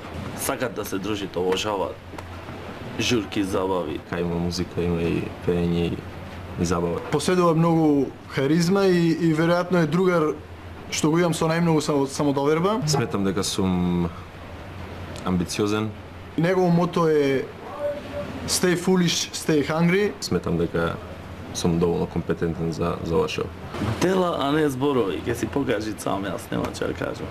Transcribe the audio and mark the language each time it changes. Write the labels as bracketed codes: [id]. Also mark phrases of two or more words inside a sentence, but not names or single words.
[mk] Сакат да се дружите, обожаваат журки, забави. Кај има музика, има и пеење и забава. Поседува многу харизма и веројатно е другар што го имам со најмногу самодоверба. Сметам дека сум амбициозен. Негово мото е [en] Stay foolish, stay hungry. [mk] Сметам дека сум доволно компетентен за ова шоу. Дела, а не зборови, ќе си покажи сам, јас нема што да кажам.